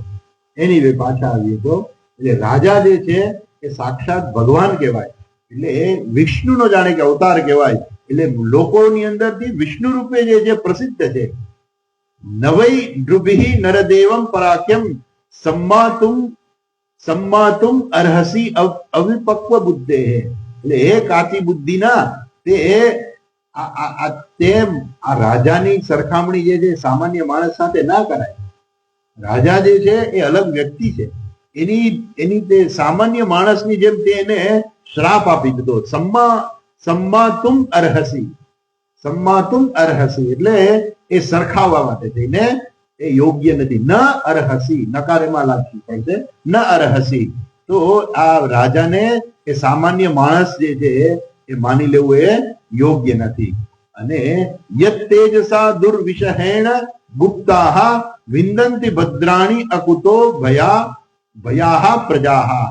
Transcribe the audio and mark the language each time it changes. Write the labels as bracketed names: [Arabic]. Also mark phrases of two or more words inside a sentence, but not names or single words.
[Gujarati] એની વે પાછા આવ્યું તો એટલે રાજા જે છે એ સાક્ષાત ભગવાન કહેવાય. એટલે એ વિષ્ણુનો જાણે કે અવતાર કહેવાય. એટલે લોકોની અંદરથી વિષ્ણુ રૂપે જે છે પ્રસિદ્ધ છે. [Sanskrit] નવઈ નૃભિ નરદેવમ પરાક્યમ सम्मातुम अर्हसि अविपक्व बुद्धे. [Gujarati] એટલે એ કાચી બુદ્ધિના તે આ રાજાની સરખામણી જે છે સામાન્ય માણસ સાથે ના કરાય. રાજા જે છે એ અલગ વ્યક્તિ છે. એની તે સામાન્ય માણસની જેમ તેને શ્રાપ આપી દીધો. [Sanskrit] सम्मातुम अर्हसि [Gujarati] એટલે એ સરખાવવા માટે થઈને એ યોગ્ય નથી. [Sanskrit] ન અરહસી, [Gujarati] નકારેમાં લાગી થાય છે, [Sanskrit] ન અરહસી. [Gujarati] તો આ રાજાને એ સામાન્ય માણસ જે છે એ માની લેવું એ યોગ્ય નથી. [Sanskrit] અને યત તેજસા દુર્વિષહેણ ગુપ્તાહ વિંદંતિ ભદ્રાણી અકુતો ભયાહ પ્રજાહ.